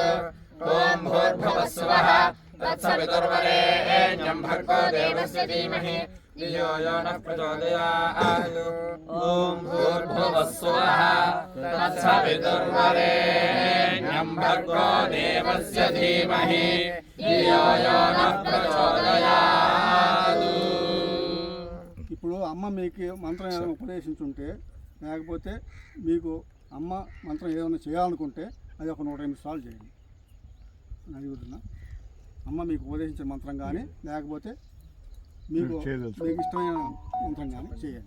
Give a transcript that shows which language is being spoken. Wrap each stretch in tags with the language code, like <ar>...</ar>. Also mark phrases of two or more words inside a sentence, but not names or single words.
<sa>ఓం భూర్భువస్వః తత్సవితుర్వరేణ్యం భర్గో దేవస్య ధీమహి ధియో యో నః ప్రచోదయాత్. ఓం భూర్భువస్వః తత్సవితుర్వరేణ్యం భర్గో దేవస్య ధీమహి ధియో యో నః ప్రచోదయాత్.</sa> <te>ఇప్పుడు అమ్మ మీకు మంత్రం ఏదైనా ఉపదేశించుంటే లేకపోతే మీకు అమ్మ మంత్రం ఏదైనా చేయాలనుకుంటే అది ఒక 108 సార్లు చేయండి. అడుగుతున్నా అమ్మ మీకు ఉపదేశించిన మంత్రం కానీ లేకపోతే మీకు ఇష్టమైన మంత్రం కానీ చేయండి.</te>